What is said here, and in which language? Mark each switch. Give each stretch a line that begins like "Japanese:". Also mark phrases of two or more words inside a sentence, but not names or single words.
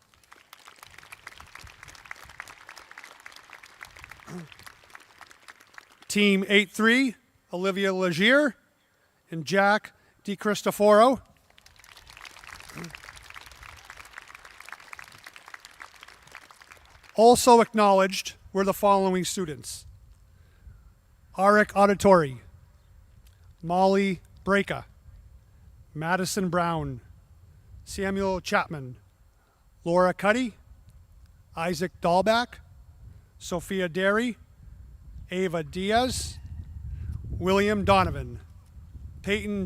English: Team 8-3, Olivia Legier and Jack DiCristoforo. Also acknowledged were the following students: Arik Auditori, Molly Breka, Madison Brown, Samuel Chapman, Laura Cuddy, Isaac Dahlback, Sophia Derry, Ava Diaz, William Donovan, Peyton